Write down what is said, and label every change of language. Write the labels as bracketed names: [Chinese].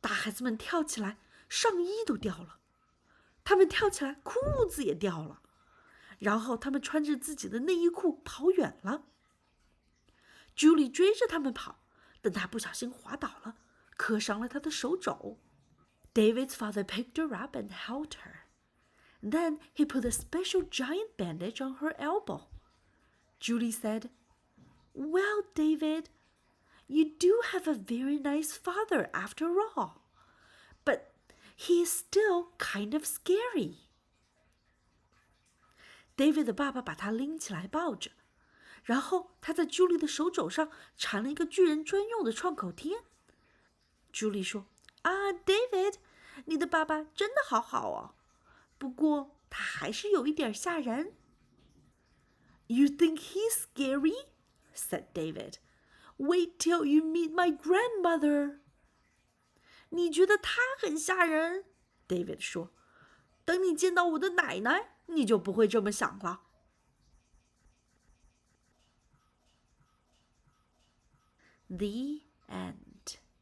[Chinese] 大孩子们跳起来，上衣都掉了，他们跳起来，裤子也掉了，然后他们穿着自己的内衣裤跑远了。 Julie 追着他们跑，但她不小心滑倒了，磕伤了她的手肘。 [English] David's father picked her up and held her. Then he put a special giant bandage on her elbow. Julie said, "Well, David, you do have a very nice father after all, but he is still kind of scary." [Chinese] David 的爸爸把他拎起来抱着，然后他在 Julie 的手肘上缠了一个巨人专用的创口贴。 Julie 说：“啊 ，David， 你的爸爸真的好好哦，不过他还是有一点吓人。” [English] "You think he's scary?" said David. "Wait till you meet my grandmother." [Chinese] 你觉得他很吓人 ？David 说：“等你见到我的奶奶，你就不会这么想了。” [English] The end.